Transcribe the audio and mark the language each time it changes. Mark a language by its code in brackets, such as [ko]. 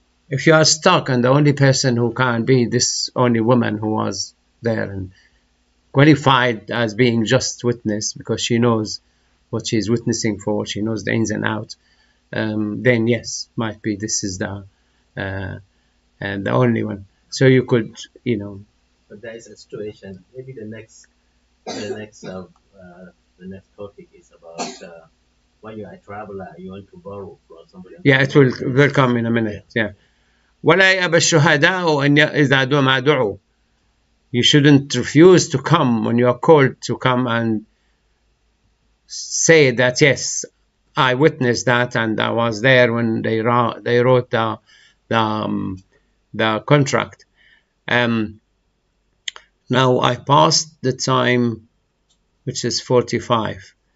[en] If you are stuck and the only person who can be this only woman who was there and qualified as being just witness because she knows what she's witnessing for, she knows the ins and outs, then yes, might be this is the only one. So you could, But there is a situation. Maybe the next topic is about when you are a traveler, you want to borrow from somebody. Yeah, it will come in a minute. Yeah. [ar] ولا يأبى الشهداء أن إذا ما دعوا. [en] You shouldn't refuse to come when you are called to come and say that yes, I witnessed that and I was there when they wrote the contract. Now I passed the time, which is 45.